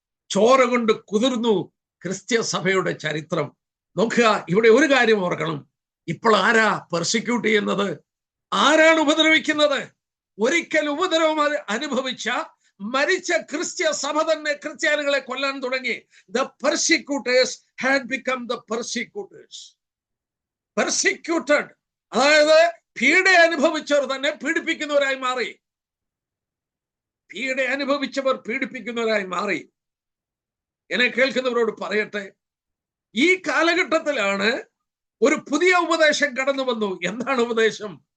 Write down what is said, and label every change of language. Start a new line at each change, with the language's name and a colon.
Malayalam: ചോര കൊണ്ട് കുതിർന്നു ക്രിസ്ത്യ സഭയുടെ ചരിത്രം. നോക്കുക, ഇവിടെ ഒരു കാര്യം ഓർക്കണം. ഇപ്പോൾ ആരാ പെർസിക്യൂട്ട് ചെയ്യുന്നത്? ആരാണ് ഉപദ്രവിക്കുന്നത്? ഒരിക്കൽ ഉപദ്രവം അനുഭവിച്ച മരിച്ച ക്രിസ്ത്യ സഭ തന്നെ ക്രിസ്ത്യാനികളെ കൊല്ലാൻ തുടങ്ങി.
English: The persecutors had become the persecutors.
Malayalam: Persecuted, അതായത് പീഡ അനുഭവിച്ചവർ തന്നെ പീഡിപ്പിക്കുന്നവരായി മാറി. പീഡ അനുഭവിച്ചവർ പീഡിപ്പിക്കുന്നവരായി മാറി. എന്നെ കേൾക്കുന്നവരോട് പറയട്ടെ, ഈ കാലഘട്ടത്തിലാണ് ഒരു പുതിയ ഉപദേശം കടന്നു വന്നു. എന്താണ് ഉപദേശം?